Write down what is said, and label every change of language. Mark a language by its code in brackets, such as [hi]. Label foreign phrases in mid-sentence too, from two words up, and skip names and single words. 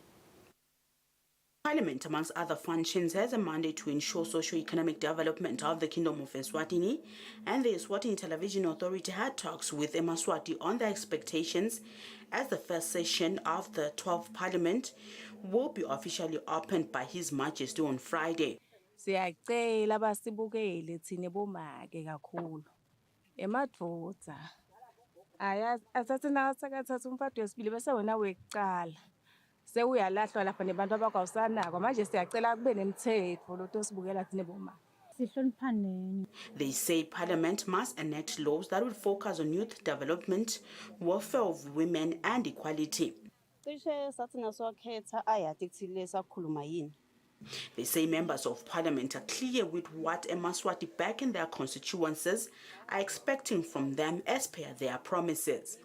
[en] Parliament, amongst other functions, has a mandate to ensure socio-economic development of the Kingdom of Eswatini, and the Eswatini Television Authority had talks with Maswati on their expectations as the first session of the 12th Parliament will be officially opened by His Majesty on Friday. [ss] Siyacela basibukele thina bomake kakhulu. Emadvodza. Ayazi athathe nakathatha umfati wesibili bese wena wekucala. Sewuyalahlwa lapha nebantu abakawusanako manje siyacela kube nemithetho lotosibukela thina bomake. [en] They say Parliament must enact laws that will focus on youth development, welfare of women and equality. They say members of Parliament are clear with what Maswati back in their constituencies are expecting from them as per their promises.